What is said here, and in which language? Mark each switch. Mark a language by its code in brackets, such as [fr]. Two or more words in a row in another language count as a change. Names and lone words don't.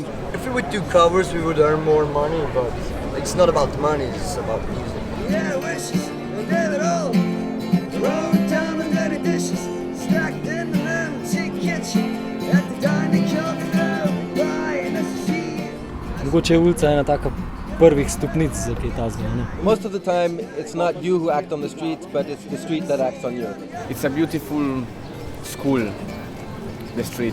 [en] If we would do covers, we would earn more money, but it's not about the money, it's about the music. Yeah, wishes, we'll get it all. Road down and dirty dishes, stacked in the empty kitchen. At the dining counter, buying a seat. [sl] Mogoče je ulica ena taka prvih stopnic za kaj tazga, ne? [en] Most of the time, it's not you who act on the street, but it's the street that acts on you. It's a beautiful school, the street.